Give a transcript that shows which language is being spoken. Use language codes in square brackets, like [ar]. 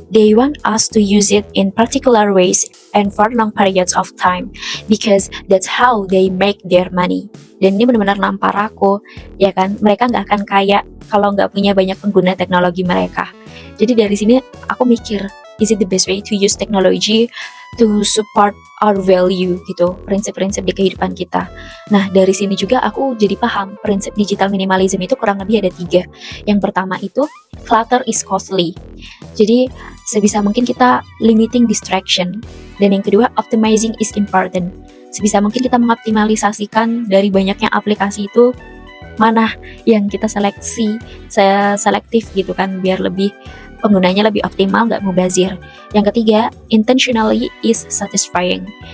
[en] They want us to use it in particular ways and for long periods of time, because that's how they make their money. [id] Dan ini benar-benar nampar aku, ya kan? Mereka nggak akan kaya kalau nggak punya banyak pengguna teknologi mereka. Jadi dari sini aku mikir, [en] is it the best way to use technology to support our value [id] gitu, prinsip-prinsip di kehidupan kita. Nah dari sini juga aku jadi paham prinsip digital minimalism itu kurang lebih ada 3. Yang pertama itu [en] clutter is costly. [id] Jadi sebisa mungkin kita limiting distraction. Dan yang kedua [en] optimizing is important. [id] Sebisa mungkin kita mengoptimalisasikan dari banyaknya aplikasi itu mana yang kita selektif gitu kan, biar lebih penggunanya lebih optimal, nggak mubazir. Yang ketiga, [en] intentionally is satisfying.